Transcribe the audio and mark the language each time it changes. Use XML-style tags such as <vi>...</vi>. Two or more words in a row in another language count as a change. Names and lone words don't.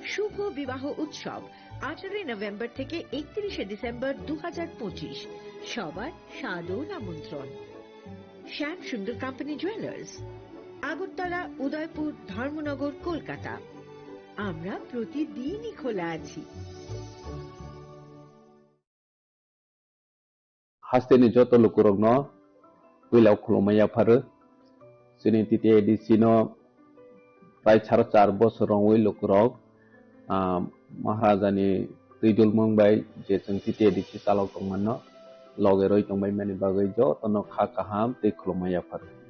<bn>শুভ বিবাহ উৎসব 18 নভেম্বর থেকে 31 ডিসেম্বর 2025 সবার সাদর আমন্ত্রণ। শ্যাম সুন্দর কোম্পানি জুয়েলার্স, আগরতলা, উদয়পুর, ধর্মনগর, কলকাতা। আমরা প্রতিদিনই খোলা আছি।</bn> <trp>हास्टेनि जत लोकरंनो वेलाव खुलुमनाया फारो जोंनि TTADC नो प्राय 4.5 बोसोराव वे लोकराव महाराजानि दैदुल मंबाय जे जों TTADC चालक दंमोन न लगे रय दंबाय माने बागै जतनो खा काहाम दै खुलुमनाया फारो</trp>